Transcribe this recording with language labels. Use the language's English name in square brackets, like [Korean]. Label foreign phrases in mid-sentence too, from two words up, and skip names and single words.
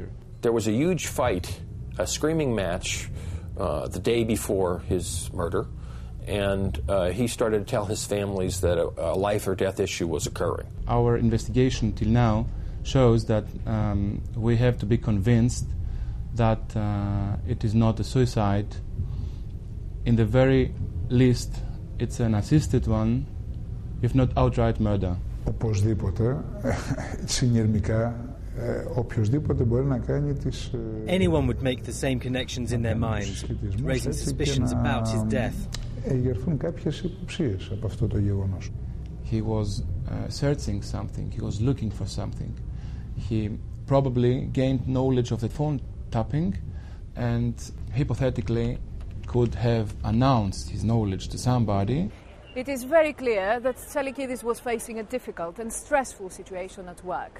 [English] There was a huge fight, a screaming match, the day before his murder, and he started to tell his families that a life or death issue was occurring. Our investigation till now shows that we have to be convinced that it is not a suicide. In the very least, it's an assisted one, if not outright murder. [Greek] Οπωσδήποτε, συνειρμικά, οποιοσδήποτε μπορεί να κάνει τις... [English] Anyone would make the same connections in their minds, raising suspicions about his death. [Greek] Εγερθούν κάποιες υποψίες από αυτό το γεγονός. [English] He was searching something, he was looking for something. He probably gained knowledge of the phone tapping and hypothetically could have announced his knowledge to somebody. It is very clear that Tsalikidis was facing a difficult and stressful situation at work.